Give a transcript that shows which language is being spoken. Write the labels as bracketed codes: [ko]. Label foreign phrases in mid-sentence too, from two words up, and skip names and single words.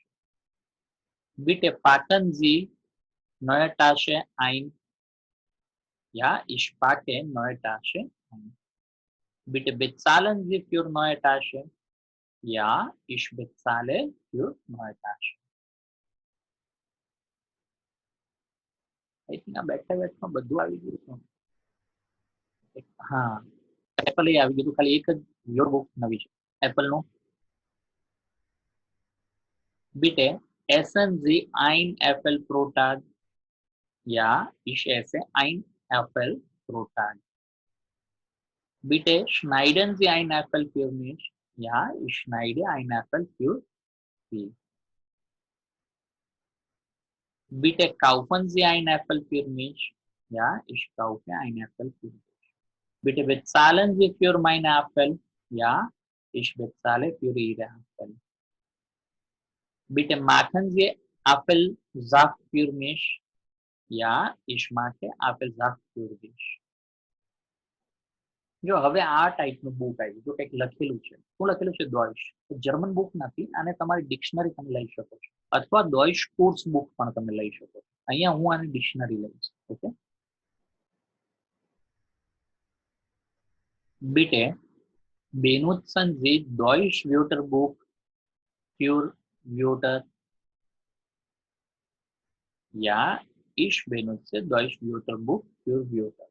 [de] Bitte packen Sie neue Tasche ein. Ja, ich packe neue Tasche ein. Bitte bezahlen Sie für neue Tasche. Ja, ich bezahle für neue Tasche. [gu] બેઠા બેઠા બધું આવી ગયું છે. હા, એપલ એ આવી ગયું. ખાલી એક જ [de] Wörterbuch [gu] નવી છે એપલ નું. [de] Bitte essen Sie ein Apfel pro Tag. Ja, ich esse ein Apfel pro Tag. Bitte schneiden Sie ein Apfel für mich. Ja, ich schneide ein Apfel für Sie. Bitte kaufen Sie ein Apfel für mich? Ja, ich kaufe ein Apfel für dich. Bitte bezahlen Sie für meine Apfel? Ja, ich bezahle für Ihre Apfel. Bitte machen Sie Apfelsaft für mich? Ja, ich mache Apfelsaft für dich. [gu] જો હવે આ ટાઈપનું બુક આવ્યું જો કંઈક લખેલું છે શું લખેલું છે દોઈશ [en] German book [gu] નથી અને તમારી ડિક્શનરી તમે લઈ શકો છો અથવા દોઈશ [en] course book [gu] પણ તમે લઈ શકો છો અહીંયા હું આની ડિક્શનરી લઈશ ઓકે [de] Bitte benutzen Sie Deutsch Wörterbuch für Wörter. Ja, ich benutze Deutsch Wörterbuch für Wörter.